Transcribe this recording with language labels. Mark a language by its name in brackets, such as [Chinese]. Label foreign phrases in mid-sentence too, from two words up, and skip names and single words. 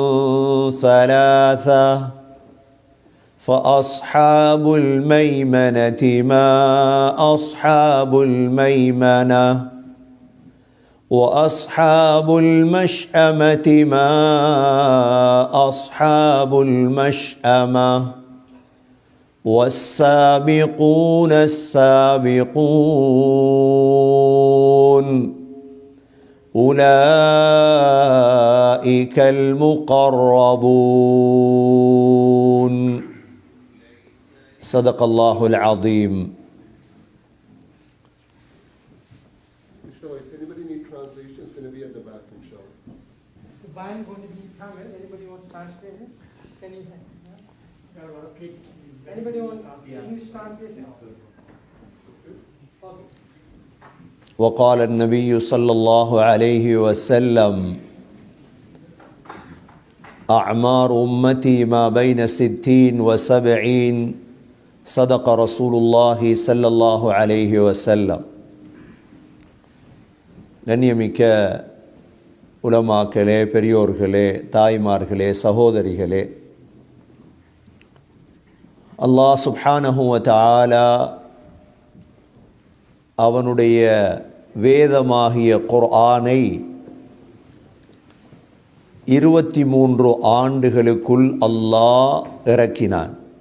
[Arabic] ثلاثة فأصحاب الميمنة ما أصحاب الميمنة وأصحاب المشأمة ما أصحاب المشأمة والسابقون السابقون أولئك المقربون صدق الله العظيم. [English] If anybody needs translation, it's going to be at the back, inshallah. The Bible is going to be Tamil. Anybody want translation? Can you? Got a lot of kids. Anybody want English translation? Okay. [Arabic] وقال النبي صلى الله عليه وسلم أعمار أمتي ما بين 60 و70 صدق رسول الله صلى الله عليه وسلم. [Tamil] கண்ணியமிக்க உலமாக்களே, பெரியோர்களே, தாய்மார்களே, சகோதரிகளே, [Arabic] الله سبحانه و تعالى [Tamil] அவனுடைய வேதமாகிய குர்ஆனை 23 ஆண்டுகளுக்குள் அல்லாஹ் இறக்கினான்.